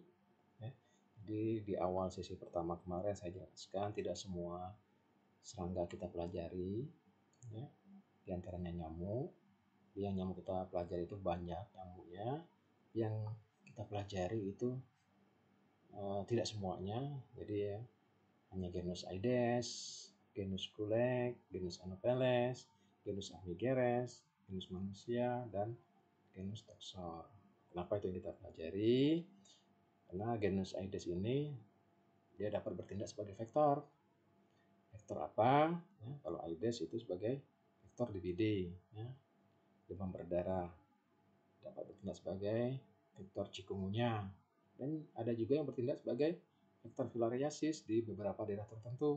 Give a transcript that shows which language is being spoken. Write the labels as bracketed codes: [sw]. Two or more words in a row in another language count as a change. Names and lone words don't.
[id] Jadi di awal sesi pertama kemarin saya jelaskan tidak semua serangga kita pelajari, di antaranya nyamuk. Yang nyamuk kita pelajari itu banyak nyamuknya, yang kita pelajari itu tidak semuanya. Jadi hanya genus Aedes, genus Kulex, genus Anopheles, genus Armigerez, genus manusia, dan genus Toxor. Kenapa itu yang kita pelajari? Karena genus Aedes ini dia dapat bertindak sebagai vektor. Vektor apa? Kalau Aedes itu sebagai vektor DBD, demam berdarah, dapat bertindak sebagai vektor chikungunya, dan ada juga yang bertindak sebagai vektor filariasis di beberapa daerah tertentu.